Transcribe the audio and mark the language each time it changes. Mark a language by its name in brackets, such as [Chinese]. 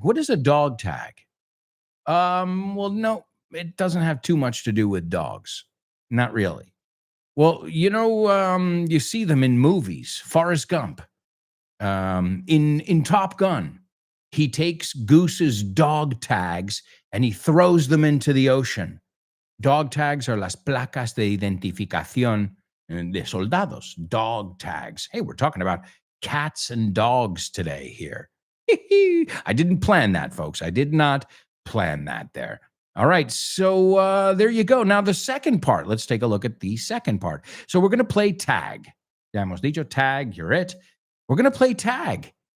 [English] What is a dog tag? Well, no, it doesn't have too much to do with dogs. Not really. Well, you see them in movies. Forrest Gump. In Top Gun. He takes Goose's dog tags and he throws them into the ocean. Dog tags are [Spanish] las placas de identificación de soldados. [English] Dog tags. Hey, we're talking about cats and dogs today here. I didn't plan that, folks. I did not plan that there. All right, so there you go. Now the second part. Let's take a look at the second part. So we're going to play tag. [Spanish] Ya hemos dicho [English] tag, you're it. We're going to play tag.